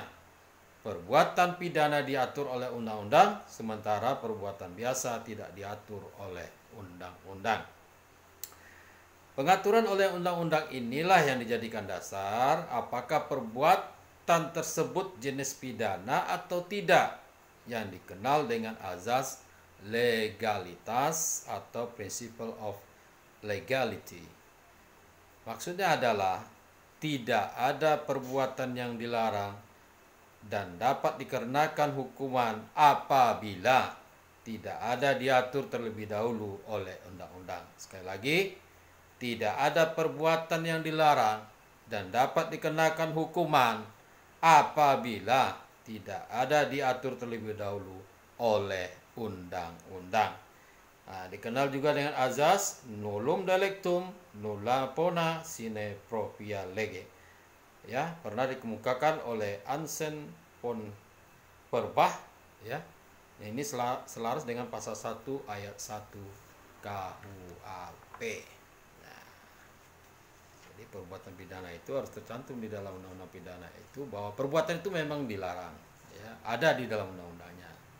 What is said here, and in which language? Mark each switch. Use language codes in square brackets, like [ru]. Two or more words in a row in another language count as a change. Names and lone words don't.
[id] Perbuatan pidana diatur oleh undang-undang, sementara perbuatan biasa tidak diatur oleh undang-undang. Pengaturan oleh undang-undang inilah yang dijadikan dasar apakah perbuatan tersebut jenis pidana atau tidak, yang dikenal dengan azas legalitas atau [en] principle of legality. [id] Maksudnya adalah tidak ada perbuatan yang dilarang dan dapat dikenakan hukuman apabila tidak ada diatur terlebih dahulu oleh undang-undang. Sekali lagi, tidak ada perbuatan yang dilarang dan dapat dikenakan hukuman apabila tidak ada diatur terlebih dahulu oleh undang-undang. Nah, dikenal juga dengan azas [la] nullum delictum nulla pona sine propria lege. [id] Ya, pernah dikemukakan oleh Ansen von Perbach, ya. Ini selaras dengan pasal 1 ayat 1 KUHP. Perbuatan pidana itu harus tercantum di dalam undang-undang pidana itu bahwa perbuatan itu memang dilarang, ya, ada di dalam undang-undangnya.